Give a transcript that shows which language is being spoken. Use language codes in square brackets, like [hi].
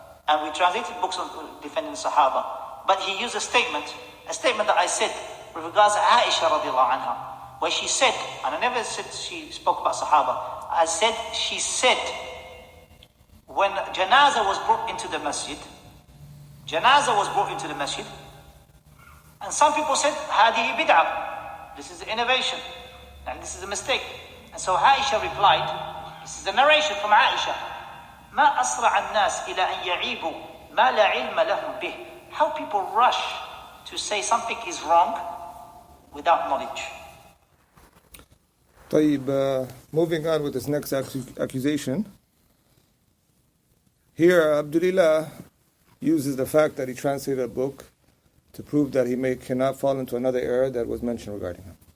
[en] And we translated books on defending the Sahaba. But he used a statement that I said with regards to Aisha radiallahu anha, where she said, and I never said she spoke about Sahaba, she said, when Janazah was brought into the masjid, and some people said, [ar] Hadihi bid'ah, [en] this is innovation, and this is a mistake. And so Aisha replied, this is a narration from Aisha, [ar] ما أسرع الناس إلى أن يعيبوا ما لا علم لهم به. [en] How people rush to say something is wrong without knowledge. طيب, moving on with this next accusation. Here, Abdulillah uses the fact that he translated a book to prove that he cannot fall into another error that was mentioned regarding him.